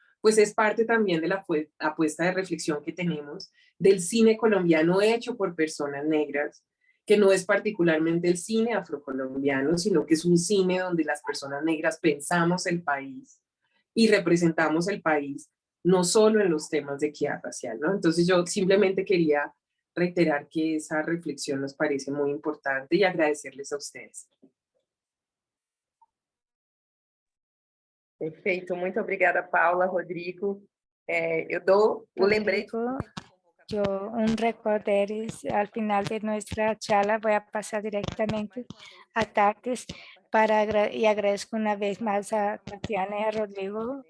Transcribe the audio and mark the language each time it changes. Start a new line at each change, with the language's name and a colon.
Spanish: pues es parte también de la apuesta de reflexión que tenemos del cine colombiano hecho por personas negras, que no es particularmente el cine afrocolombiano, sino que es un cine donde las personas negras pensamos el país y representamos el país, no solo en los temas de equidad racial, ¿no? Entonces yo simplemente quería reiterar que esa reflexión nos parece muy importante y agradecerles a ustedes.
Portuguese: Perfeito, muito obrigada, Paula, Rodrigo. Eu dou o lembrete.
Spanish: Rodrigo, yo un recorderis al final de nuestra charla voy a pasar directamente a Tatis y agradezco una vez más a Tatiana y a Rodrigo.